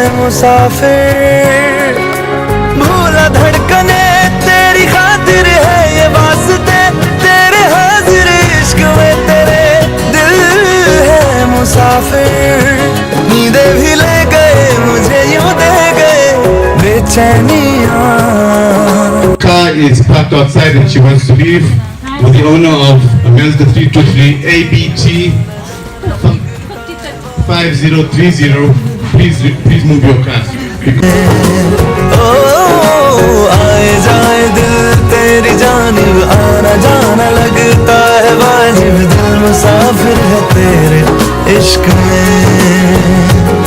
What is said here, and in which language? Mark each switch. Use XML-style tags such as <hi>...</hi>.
<hi>मुसाफिर, भूला धड़कने तेरी खातिर है ये वास्ते, तेरे हाजिर इश्क में तेरे दिल है मुसाफिर। नींदे भी ले गए मुझे यूं दे गए बेचैनियां।</hi> <en>Car is parked outside and she wants to leave with the owner of Mazda 323 ABT 5030. Please move your car.</en> <hi>ओ आए जाए दिल तेरी जानिब आना जाना लगता है वाजिब, दिल मुसाफिर है तेरे इश्क में।</hi>